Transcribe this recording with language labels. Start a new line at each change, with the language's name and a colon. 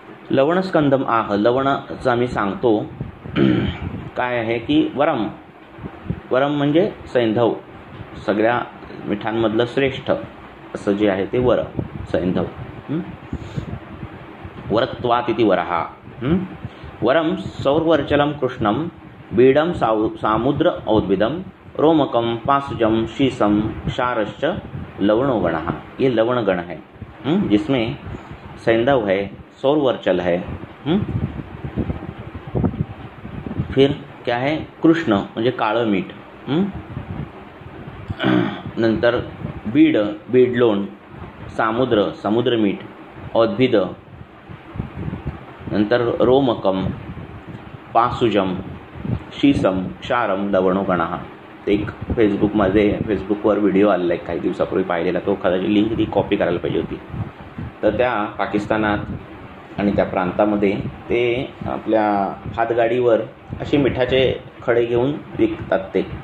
Sanskrit: लवणस्कंदम आह.
Marathi: लवणाचा मी सांगतो काय आहे की वरम. वरम म्हणजे सैंधव, सगळ्या मिठांमधलं श्रेष्ठ असं जे आहे ते वर, सैंधव.
Sanskrit: वरत्वात इति वरहा. वरम सौर्वर्चलम कृष्णम बीडम सामुद्र औद्भिदम रोमकम पासुजम शीसम क्षारश्च लवणो गण.
Hindi: ये लवण गण है जिसमें सैंधव है, सौरवर्चल है, फिर क्या है
Marathi: कृष्ण म्हणजे काळं मीठ, नंतर बीड बीडलोण, सामुद्र समुद्रमीठ, औद्भिद, नंतर रोमकम, पासुजम, शीसम, क्षारम, लवणो गणः. एक फेसबुकवर व्हिडिओ आलेला आहे काही दिवसापूर्वी पाहिलेला, तो कदाचित लिंक ती कॉपी करायला पाहिजे होती. तर त्या पाकिस्तानात आणि त्या प्रांतामध्ये ते आपल्या हातगाडीवर असे मिठाचे खडे घेऊन विकतात ते.